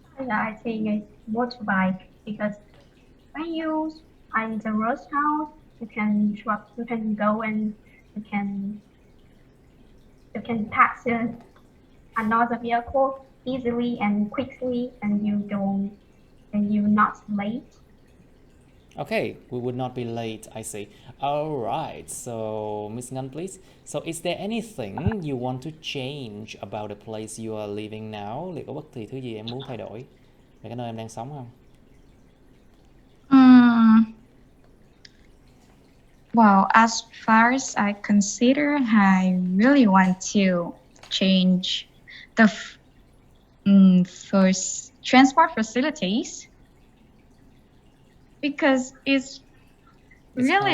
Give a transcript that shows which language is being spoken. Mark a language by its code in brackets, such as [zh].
[en] I think it's motorbike because when you are in the road house, you can go and you can pass another vehicle easily and quickly, and you're not late. Okay, we would not be late, I see. All right, so Miss Ngân, please. So is there anything you want to change about the place you are living now? [vi] Liệu có bất kỳ thứ gì em muốn thay đổi về cái nơi em đang sống không? [en] Well, as far as I consider, I really want to change the first transport facilities because it's really,